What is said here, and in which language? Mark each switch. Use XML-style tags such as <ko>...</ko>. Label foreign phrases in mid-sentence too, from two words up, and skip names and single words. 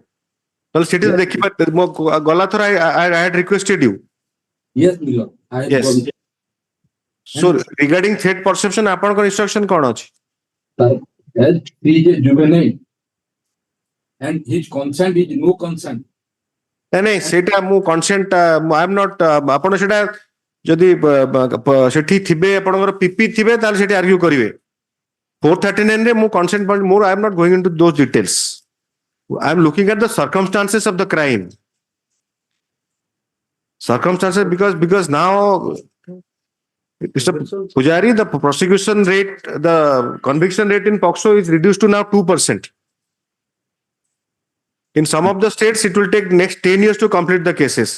<en>Well, Galathar, I had requested you. Yes, Milo. Yes. So regarding threat perception,</en> <or>apanko instruction kon achi?</or> <en>As he is a juvenile and his consent is no consent.</en> <or>ନାଇଁ ସେଇଟା ମୁଁ କନସେଣ୍ଟ</or> <en>I am not</en> <or>ଆପଣ ସେଇଟା ଯଦି ସେଠି ଥିବେ ଆପଣଙ୍କର ପିପି ଥିବେ ତାହେଲେ ସେଠି ଆର୍ଗ୍ୟୁ କରିବେ 439 ରେ ମୁଁ କନସେଣ୍ଟ ମୋର</or> <en>I am not going into those details I am looking at the circumstances of the crime. Circumstances because now Mr. Pujari, the prosecution rate, the conviction rate in POCSO is reduced to now 2%. In some of the states, it will take next 10 years to complete the cases.</en>